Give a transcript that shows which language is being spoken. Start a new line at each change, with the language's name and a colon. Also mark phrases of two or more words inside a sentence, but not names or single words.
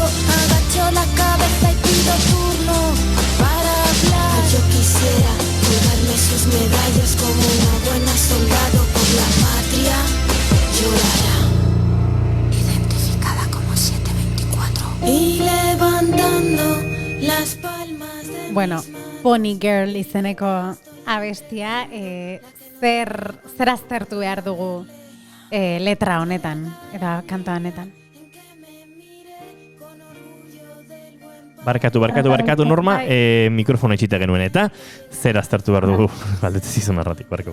Spanish: Agacho la cabeza y pido turno para hablar. Yo quisiera colgarle sus medallas como una buena soldado por la patria. Llorará, identificada como 724. Y levantando las palmas de Bueno,
Basque: Pony Girl izeneko abestia, zer aztertu behar dugu letra honetan, eta kanta honetan. Barkatu, Norma, mikrofono itxita genuen, eta zer aztertu behar dugu, galdetzen zizun arratik, barkatu.